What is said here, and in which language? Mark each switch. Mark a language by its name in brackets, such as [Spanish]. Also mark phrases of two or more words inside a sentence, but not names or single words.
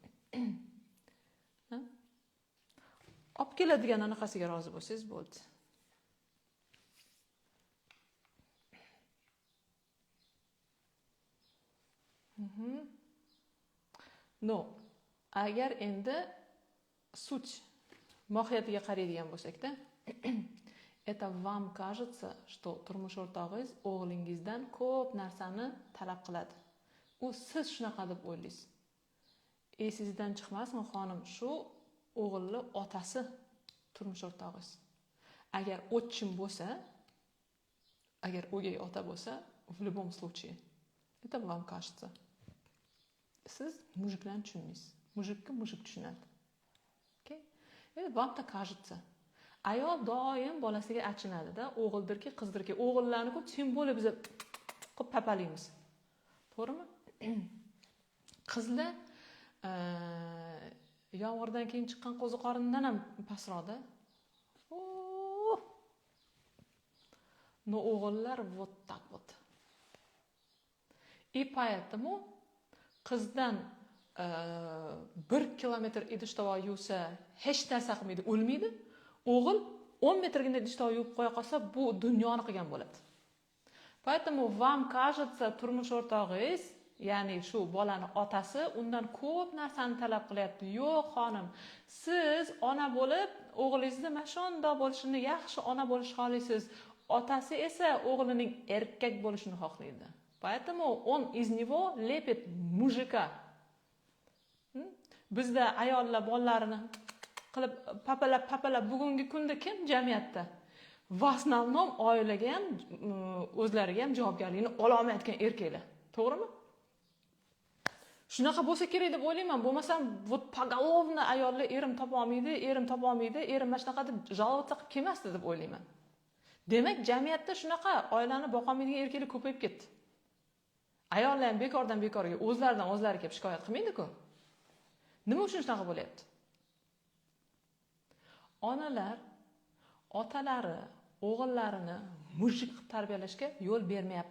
[Uzbek] Olib keladigan anaqasiga rozi bo'lsangiz bo'ldi. No, agar endi sut mohiyatiga qaraydigan bo'lsak-da, [Russian] это вам кажется, что [Uzbek] turmush o'rtog'ingiz o'g'lingizdan ko'p narsani talab qiladi. U siz shunaqa deb o'ylaysiz. Esingizdan chiqmasin xonim, shu o'g'illi otasi turmush o'rtog'ingiz. Agar o'tchim bo'lsa, agar o'gay ota bo'lsa, [Russian] в любом случае это вам кажется. [Uzbek] Siz mujiklarni tushunmaysiz. Mujikka mujik tushunadi. [Russian] Okay? Вам-то кажется. [Uzbek] Ayol doim bolasiga achinadi-da, o'g'ildirki, qizdirki, o'g'illarni-ku teng bo'lib biz qilib papalaymiz. To'g'rimi? Qizlar yomg'irdan keyin chiqqan qo'zi qorindan ham pastroqda. No o'g'illar [Russian] вот так вот. И поэтому [Uzbek] qizdan 1 kilometr idish-tovoq yuvsa, hech narsa qilmaydi, o'lmaydi. O'g'il 10 metrgina idish-tovoq yuvib qo'ya qolsa, bu dunyoni qilgan bo'ladi. [Russian] Поэтому вам кажется, [Uzbek] turmush o'rtog'ingiz, ya'ni shu bolani otasi undan ko'p narsani talab qilyapti. Yo'q, xonim, siz ona bo'lib, o'g'lingizni mana shunday bo'lishini, yaxshi ona bo'lishni xohlaysiz. Otasi esa o'g'lining erkak bo'lishini xohlaydi. [Russian] Поэтому он из него лепит мужика. [Uzbek] Bizda ayollar bolalarini qilib papalab bugungi kunda kim jamiyatda? [Russian] В основном [Uzbek] oilaga ham, o'zlariga ham javobgarlikni ola olmayotgan erkaklar. To'g'rimi? Shunaqa bo'lsa kerak deb o'ylayman. Bo'lmasam, [Russian] вот поголовно [Uzbek] ayollar erim topa olmaydi, erim mana shunaqa deb жаловаться qilib kelmasdi deb o'ylayman. Demak, jamiyatda shunaqa oilani boqa olmaydigan erkaklar ko'payib ketdi. Ayollar ham bekordan bekorga o'zlaridan o'zlari kelib shikoyat qilmaydi-ku. Nima uchun shunaqa bo'lyapti? Onalar otalari o'g'illarini mujik qilib tarbiyalashga yo'l bermayapti.